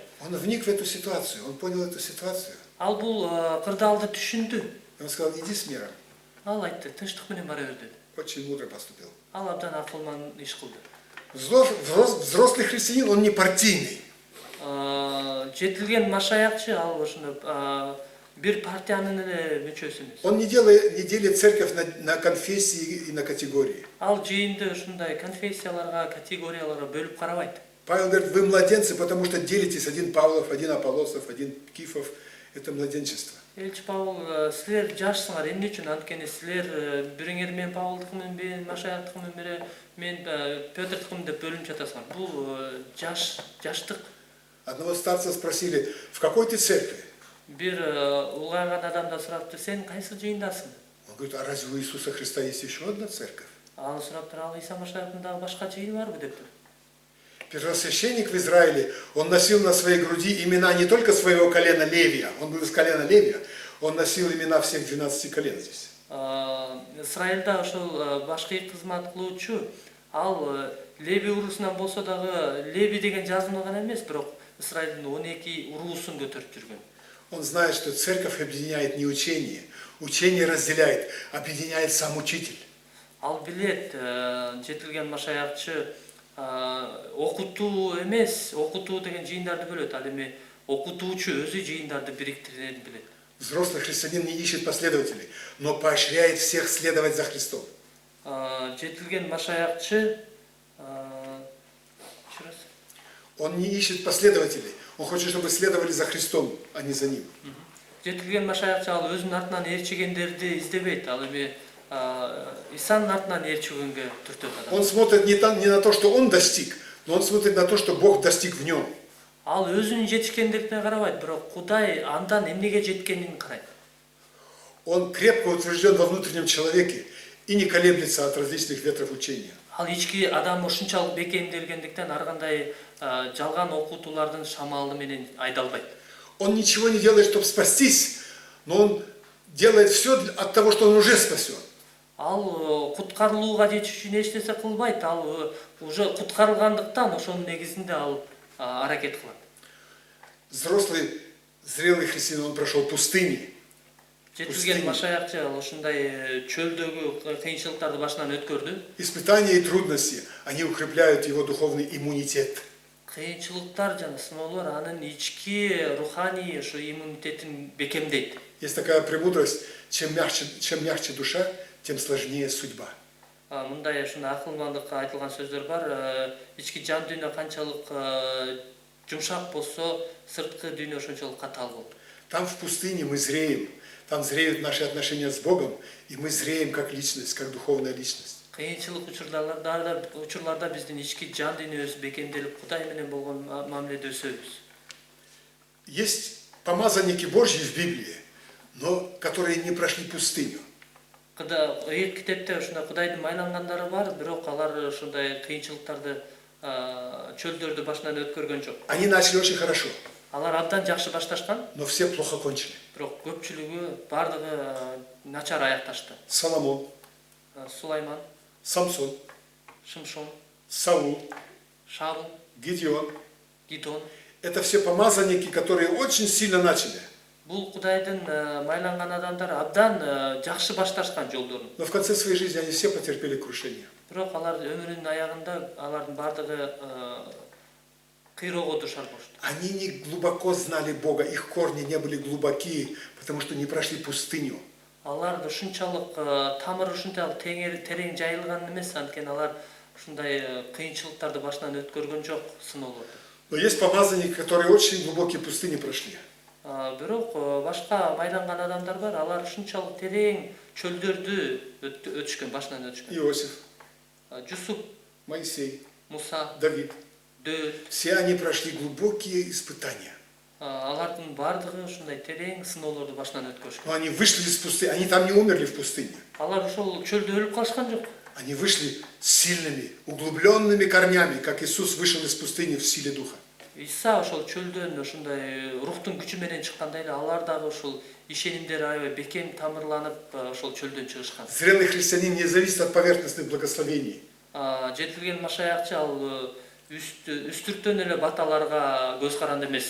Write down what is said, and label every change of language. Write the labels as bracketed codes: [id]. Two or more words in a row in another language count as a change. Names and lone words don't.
[ru] Он вник в эту ситуацию, он понял эту ситуацию. [ky] Ал бул кырдаалды түшүндү. [ru] Он сказал: иди с миром. [ky] Ал айтты: тынчтык менен бара бер деди. [ru] Очень мудро поступил. [ky] Ал абдан акылман иш кылды. [ru] Взрослый христианин, он не партийный. [ky] Жетилген машаякчы ал ошондой бир партиянын эле мүчөсү эмес. [ru] Он не делит церковь на конфессии и на категории. [ky] Ал жыйынды ушундай конфессияларга, категорияларга бөлүп карабайт. [ru] Павел говорит: вы младенцы, потому что делитесь, один Павлов, один Аполлосов, один Кифов. Это младенчество. [ky] Элчи Павел, силер жашсыңар, эмне үчүн? Анткени силер бириңер мен Павылдыкымын, мен Машаяктыкымын, мен Пётрдыкымын деп бөлүнүп жатасыңар. Бул жаштык. [ru] Одного старца спросили: в какой ты церкви? [ky] Бир улгайган адамдан сураптыр: сен кайсы жыйындасың? [ru] Он говорит: а разве у Иисуса Христа есть еще одна церковь? [ky] Ал сураптыр: ал Иса Машаяктын дагы башка жыйыны барбы дептир. [ru] Первосвященник в Израиле, он носил на своей груди имена не только своего колена Левия, он был из колена Левия, он носил имена всех 12 колен здесь. [ky] Израилда ошол башкы кызмат кылуучу Ал Леви уруусунан болсо дагы Леви деген жазууну гана эмес, бирок Исраилдин 12 уруусун көтөрүп жүргөн. [ru] Он знает, что церковь объединяет не учение, учение разделяет, объединяет сам учитель. [ky] Ал билет, жетилген машаякчы окутуу эмес, окутуу деген жыйындарды бөлөт. Ал эми окутуучу өзү жыйындарды бириктирерин билет. [ru] Взрослый христианин не ищет последователей, но поощряет всех следовать за Христом. [ky] Жетилген машаякчы [ru] Он не ищет последователей, он хочет, чтобы следовали за Христом, а не за ним. [ky] жетилген машаякчы ал өзүнүн артынан ээрчигендерди издебейт. Ал эми Исанын артынан ээрчигенге түртөт адам. [ru] Он смотрит не на то, что он достиг, но он смотрит на то, что Бог достиг в нем. [ky] Ал өзүнүн жетишкендигине карабайт, бирок Кудай андан эмнеге жеткенин карайт. [ru] Он крепко утвержден во внутреннем человеке и не колеблется от различных ветров учения. [ky] Ал ички адам ушунчалык бекемделгендиктен ар кандай жалган окутуулардын шамалы менен айдалбайт. [ru] Он ничего не делает, чтобы спастись, но он делает все от того, что он уже спасен. [ky] Ал куткарылууга жетиш үчүн эч нерсе кылбайт. Ал уже куткарылгандыктан ошонун негизинде ал аракет кылат. [ru] Взрослый, зрелый христианин, он прошел пустыни. [ky] Жетилген машаякчы ал ушундай чөлдөгү кыйынчылыктарды башынан өткөрдү. [ru] Испытания и трудности, они укрепляют его духовный иммунитет. [ky] Кыйынчылыктар жана сыноолор анын ички руханий ошо иммунитетин бекемдейт. [ru] Есть такая премудрость, чем мягче душа, тем сложнее судьба. [ky] Мындай ушундай акылмандыкка айтылган сөздөр бар. Ички жан дүйнө канчалык жумшак болсо, сырткы дүйнө ошончолук катаал болот. [ru] Там в пустыне мы зреем, там зреют наши отношения с Богом, и мы зреем как личность, как духовная личность. [ky] Кыйынчылык учурларда биздин ички жан дүйнөбүз бекемделип, Кудай менен болгон мамиледе өсөбүз. [ru] Есть помазанники Божьи в Библии, но которые не прошли пустыню. [ky] Китепте ушундай Кудайдын майлангандары бар, бирок алар ушундай кыйынчылыктарды, чөлдөрдү башынан өткөргөн жок. [ru] Они начали очень хорошо, [ky] Алар абдан жакшы башташкан, [ru] но все плохо кончили. [ky] бирок көпчүлүгү бардыгы начар аякташты. [ru] Соломон, [ky] Сулайман, [ru] Самсон, [ky] Шимшон, [ru] Саул, [ky] Шаул, [ru] Гедеон. [ky] Гидон. [ru] Это все помазанники, которые очень сильно начали. [ky] Бул Кудайдын майланган адамдар абдан жакшы башташкан жолдорун. [ru] Но в конце своей жизни они все потерпели крушение. [ky] Бирок алар өмүрүнүн аягында алардын бардыгы кыйроого душар болушту. [ru] Они не глубоко знали Бога, их корни не были глубокие, потому что не прошли пустыню. [ky] Алар ушунчалык тамыры ушунчалык терең жайылган эмес, анткени алар ушундай кыйынчылыктарды башынан өткөргөн жок, сыноолорду. [ru] Но есть помазанники, которые очень глубокие пустыни прошли. [ky] Бирок башка майланган адамдар бар, алар ушунчалык терең чөлдөрдү өтүшкөн, башынан өтүшкөн. [ru] Иосиф, [ky] Жусуп, [ru] Моисей, [ky] Муса, [ru] Давид. [ky] Дөт, [ru] Все они прошли глубокие испытания. [ky] алардын бардыгы ушундай терең сыноолорду башынан өткөрүшкөн. [ru] Но они вышли из пустыни, они там не умерли в пустыне. [ky] Алар ошол чөлдө өлүп калышкан жок. [ru] Они вышли сильными, углубленными корнями, как Иисус вышел из пустыни в силе Духа. [ky] Иса ошол чөлдөн ошондой рухтун күчү менен чыккандай эле алар дагы ошол ишенимдери аябай бекем тамырланып ошол чөлдөн чыгышкан. [ru] Зрелый христианин не зависит от поверхностных благословений. [ky] Жетилген машаякчы ал үстүртөн эле баталарга көз каранды эмес.